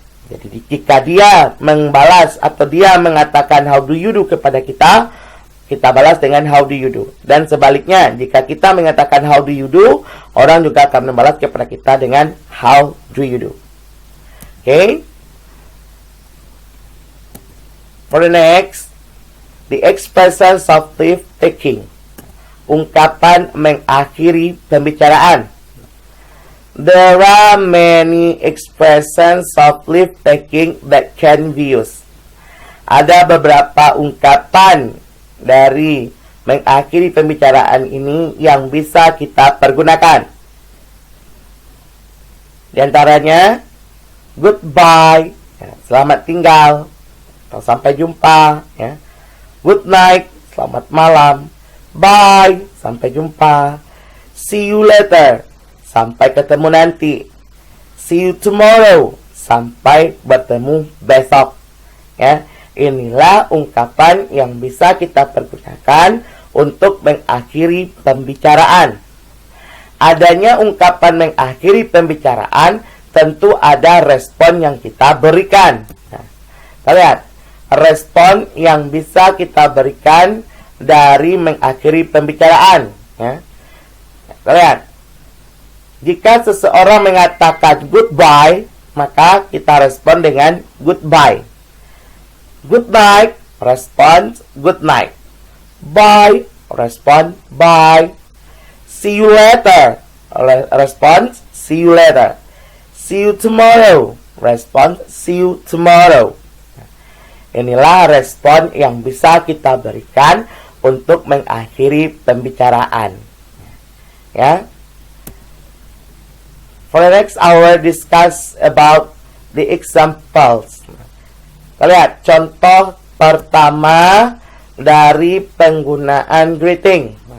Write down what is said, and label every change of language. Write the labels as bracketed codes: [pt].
[id] Jadi jika dia membalas atau dia mengatakan how do you do kepada kita, kita balas dengan how do you do. Dan sebaliknya, jika kita mengatakan how do you do, orang juga akan membalas kepada kita dengan how do you do. [en] Okay? For the next, the expressions of leave taking. [id] Ungkapan mengakhiri pembicaraan. [en] There are many expressions of leave taking that can be used. [id] Ada beberapa ungkapan dari mengakhiri pembicaraan ini yang bisa kita pergunakan. Di antaranya goodbye, ya, selamat tinggal atau sampai jumpa, ya. Good night, selamat malam. Bye, sampai jumpa. See you later, sampai ketemu nanti. See you tomorrow, sampai bertemu besok. Ya, inilah ungkapan yang bisa kita pergunakan untuk mengakhiri pembicaraan. Adanya ungkapan mengakhiri pembicaraan, tentu ada respon yang kita berikan. Nah, Lihat, respon yang bisa kita berikan dari mengakhiri pembicaraan. Ya. Lihat, jika seseorang mengatakan goodbye, maka kita respon dengan goodbye. Good night, respon good night. Bye, respon bye. See you later, respon see you later. See you tomorrow, respon see you tomorrow. Inilah respon yang bisa kita berikan untuk mengakhiri pembicaraan. Ya. [en] For the next hour, discuss about the examples. [id] Kita lihat contoh pertama dari penggunaan greeting.